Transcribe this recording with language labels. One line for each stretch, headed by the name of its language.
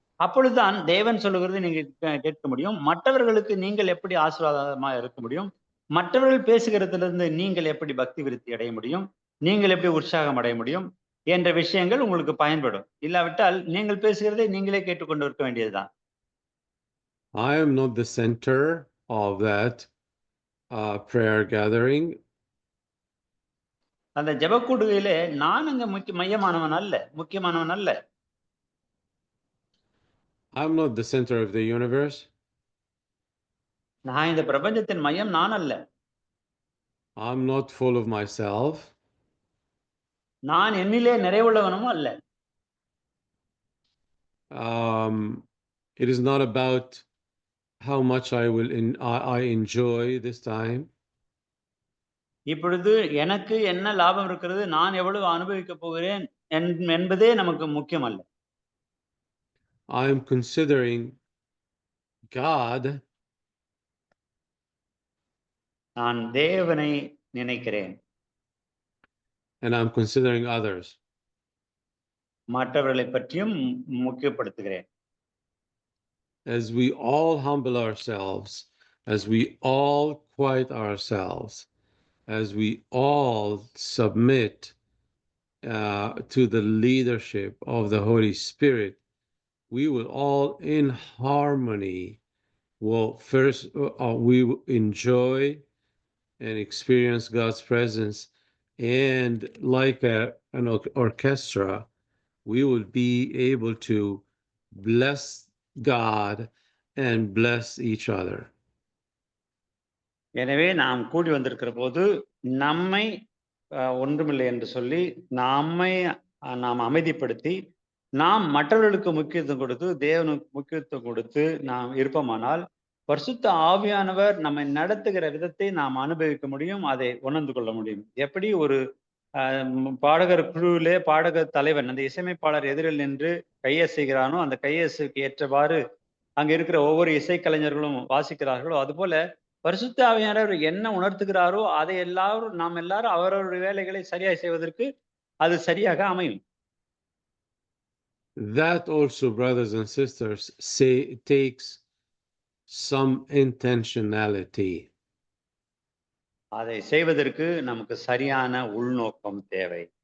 Tamil: அப்பொழுதுதான் தேவன் சொல்லுகிறது நீங்க கேட்க முடியும். மற்றவர்களுக்கு நீங்கள் எப்படி ஆசீர்வாதமா இருக்க முடியும், மற்றவர்கள் பேசுகிறதிலிருந்து நீங்கள் எப்படி பக்தி விருத்தி அடைய முடியும், நீங்கள் எப்படி உற்சாகம் அடைய முடியும் என்ற விஷயங்கள் உங்களுக்கு பயன்படும். இல்லாவிட்டால் நீங்கள் பேசுகிறதை நீங்களே கேட்டுக்கொண்டு இருக்க வேண்டியதுதான்.
English: I am not the center of that prayer gathering.
Tamil: அந்த ஜெபக்கூடுகையிலே நான் அங்க முக்கியமானவன் அல்ல.
English: I'm not the center of the universe.
Tamil: நான் இந்த பிரபஞ்சத்தின் மையம் நான் அல்ல.
English: I'm not full of myself.
Tamil: நான் என்னிலே நிறைவுள்ளவனும் அல்ல.
English: It is not about how much I enjoy this time.
Tamil: இப்பொழுது எனக்கு என்ன லாபம் இருக்கிறது, நான் எவ்வளவு அனுபவிக்கப் போகிறேன் என்பதே நமக்கு முக்கியம் அல்ல.
English: I am considering God,
Tamil: நான் தேவனை நினைக்கிறேன்.
English: and I'm considering others.
Tamil: மற்றவர்களைப் பற்றியும் முக்கியப்படுத்துகிறேன்.
English: As we all humble ourselves, as we all quiet ourselves, as we all submit to the leadership of the Holy Spirit, we will all in harmony we will enjoy and experience God's presence, and like an orchestra, we will be able to bless God and bless each other.
Tamil: எனவே நாம் கூடி வந்திருக்கிற போது நம்மை ஒன்றுமில்லை என்று சொல்லி நாம் அமைதிப்படுத்தி நாம் மற்றவர்களுக்கு முக்கியத்துவம் கொடுத்து தேவனுக்கு முக்கியத்துவம் கொடுத்து நாம் இருப்போமானால் பரிசுத்த ஆவியானவர் நம்மை நடத்துகிற விதத்தை நாம் அனுபவிக்க முடியும், அதை உணர்ந்து கொள்ள முடியும். எப்படி ஒரு பாடகர் குழுவிலே பாடகர் தலைவன் அந்த இசையமைப்பாளர் எதிரில் நின்று கையசைகிறானோ அந்த கையசைக்கு ஏற்றவாறு அங்க இருக்கிற ஒவ்வொரு இசைக்கலைஞர்களும் வாசிக்கிறார்களோ, அதுபோல பரிசுத்த ஆவியானவர் என்ன உணர்த்துகிறாரோ அதை நாம் எல்லாரும் அவரவருடைய வேலைகளை சரியாய் செய்வதற்கு அது சரியாக அமையும்.
English: That also, brothers and sisters, takes some intentionality.
Tamil: அதை செய்வதற்கு நமக்கு சரியான உள்நோக்கம் தேவை.